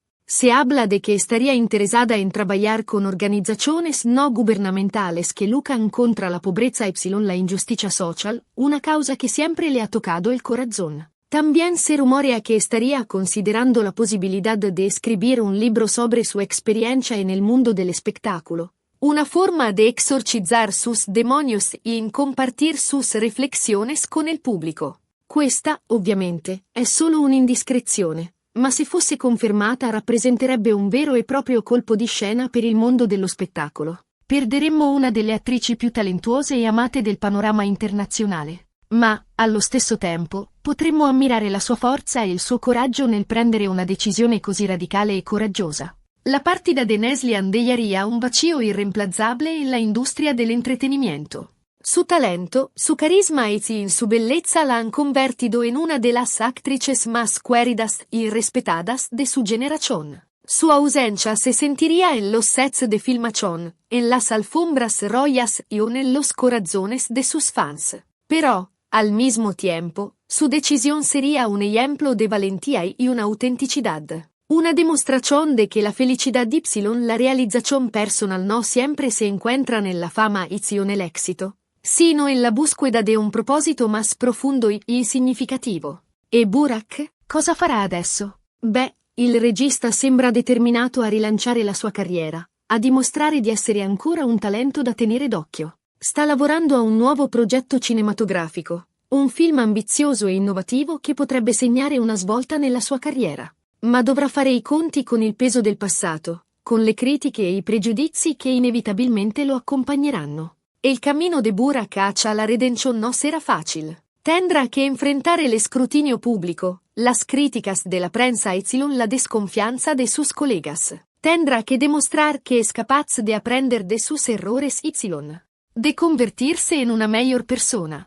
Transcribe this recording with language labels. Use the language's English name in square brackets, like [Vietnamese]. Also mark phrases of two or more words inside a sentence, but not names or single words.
[Spanish] Se habla de que estaría interesada en trabajar con organizaciones no gubernamentales que luchan contra la pobreza y la injusticia social, una causa que siempre le ha tocado el corazón. También se rumorea que estaría considerando la posibilidad de escribir un libro sobre su experiencia en el mundo del espectáculo. Una forma de exorcizar sus demonios y compartir sus reflexiones con [Italian] il pubblico. Questa, ovviamente, è solo un'indiscrezione, ma se fosse confermata rappresenterebbe un vero e proprio colpo di scena per il mondo dello spettacolo. Perderemmo una delle attrici più talentuose e amate del panorama internazionale. Ma, allo stesso tempo, potremmo ammirare la sua forza e il suo coraggio nel prendere una decisione così radicale e coraggiosa. [Spanish] La partida de Neslihan dejaría un vacío irreemplazable en la industria del entretenimiento. Su talento, su carisma y su belleza la han convertido en una de las actrices más queridas y respetadas de su generación. Su ausencia se sentiría en los sets de filmación, en las alfombras rojas y en los corazones de sus fans. Pero, al mismo tiempo, su decisión sería un ejemplo de valentía y una autenticidad. Una demostración de que la felicidad Y, la realización personal no siempre se encuentran en la fama y en el éxito, sino en la búsqueda de un propósito más profondo y significativo. [Italian] E Burak? Cosa farà adesso? Beh, il regista sembra determinato a rilanciare la sua carriera, a dimostrare di essere ancora un talento da tenere d'occhio. Sta lavorando a un nuovo progetto cinematografico, un film ambizioso e innovativo che potrebbe segnare una svolta nella sua carriera. Ma dovrà fare i conti con il peso del passato, con le critiche e i pregiudizi che inevitabilmente lo accompagneranno. [Spanish] El camino de Burak hacia la redención no será fácil. Tendrá que enfrentar el escrutinio público, las críticas de la prensa y la desconfianza de sus colegas. Tendrá que demostrar que es capaz de aprender de sus errores y de convertirse en una mejor persona.